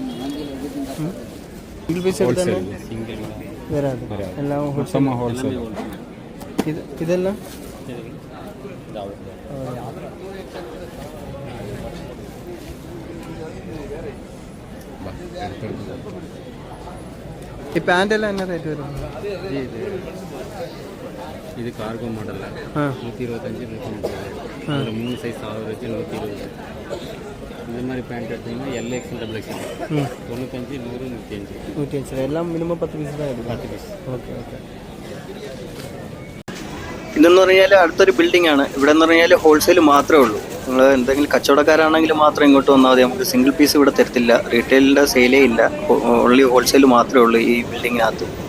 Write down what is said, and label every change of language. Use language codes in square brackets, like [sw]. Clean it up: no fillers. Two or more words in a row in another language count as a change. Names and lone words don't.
[ml] സിംഗിൾ പീസ് എടുത്താൽ വരാതെ എല്ലാം ഹോൾസെയിൽ. ഇതെല്ലാം ഈ പാൻ്റ് എല്ലാം എന്നാ റേറ്റ് വരും? [ta] இது கார்கோ மாடலில் 125 130, 3 சைஸ் 120 120. இந்த மாதிரி பேண்ட் எடுத்தீங்கன்னா LXL XXL 95 100 105. [ml] എല്ലാം മിനിമം 10 പീസ് தான் എടുക്കും? 10 പീസ്. ഓക്കെ ഓക്കെ. ഇതെന്ന് പറഞ്ഞാൽ അടുത്തൊരു ബിൽഡിംഗ് ആണ്. ഇവിടെ എന്ന് പറഞ്ഞാൽ ഹോൾസെയിൽ മാത്രമേ ഉള്ളൂ. നിങ്ങൾ എന്തെങ്കിലും കച്ചവടക്കാരാണെങ്കിൽ മാത്രം ഇങ്ങോട്ട് വന്നാൽ മതി. നമുക്ക് സിംഗിൾ പീസ് ഇവിടെ തരത്തില്ല. റീറ്റെയിലിൻ്റെ സെയിലേ ഇല്ല. ഓൺലി ഹോൾസെയിൽ മാത്രമേ ഉള്ളൂ ഈ ബിൽഡിങ്ങിനകത്ത്.